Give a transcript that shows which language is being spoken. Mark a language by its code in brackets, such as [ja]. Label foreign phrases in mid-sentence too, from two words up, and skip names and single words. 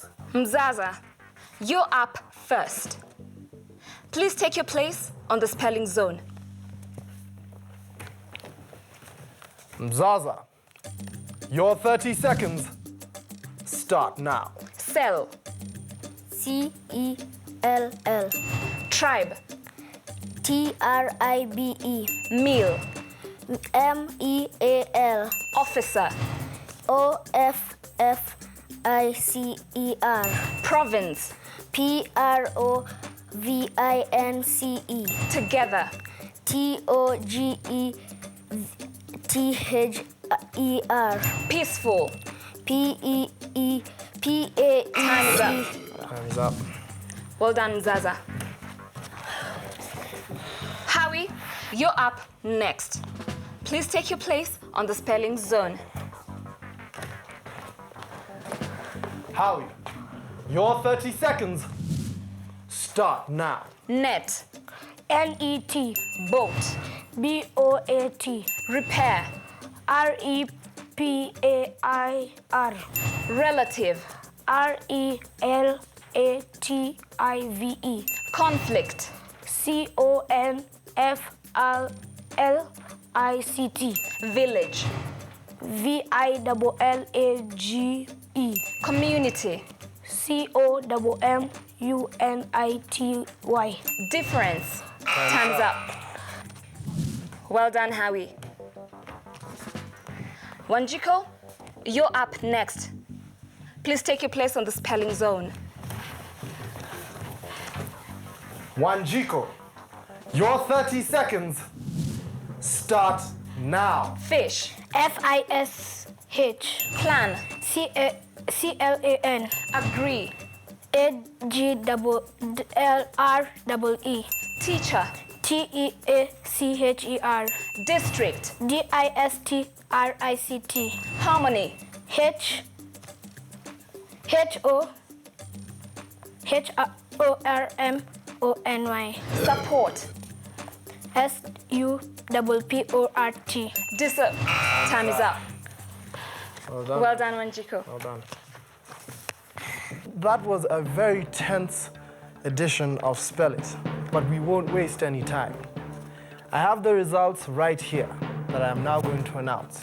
[en] Mzaza, you're up first. Please take your place on the spelling zone. Mzaza, your 30 seconds start now. Cell, C-E-L-L. tribe, T-R-I-B-E. meal, M-E-A-L. officer, O-F-F-I-C-E-R. province, P-R-O-V-I-N-C-E. together, T-O-G-E-T-H-E-R. peaceful, P-E-E-P-A-E. Time's up. Time's up. Well done, Mzaza. Howie, you're up next. Please take your place on the spelling zone. Howie, your 30 seconds start now. Net, N-E-T. boat, B-O-A-T. repair, R-E-P-A-I-R. relative, R-E-L-A-T-I-V-E. conflict, C-O-N-F-L-I-C-T. village, V-I-L-L-A-G-E. community, C-O-M-M-U-N-I-T-Y. difference. Time's up. Well done, Howie. Wanjiko, you're up next. Please take your place on the spelling zone. Wanjiko, your 30 seconds start now. Fish. F-I-S-H. Plan. C-L-A-N. Agree. A-G-L-R-E-E. Teacher. T-E-A-C-H-E-R. District. D-I-S-T-R-I-C-T. Harmony. H-O-R-M-O-N-Y. Support. S-U-P-P-O-R-T. Time is up. Well done. Well done, Wanjiko. Well done. That was a very tense edition of Spell It, but we won't waste any time. I have the results right here that I am now going to announce.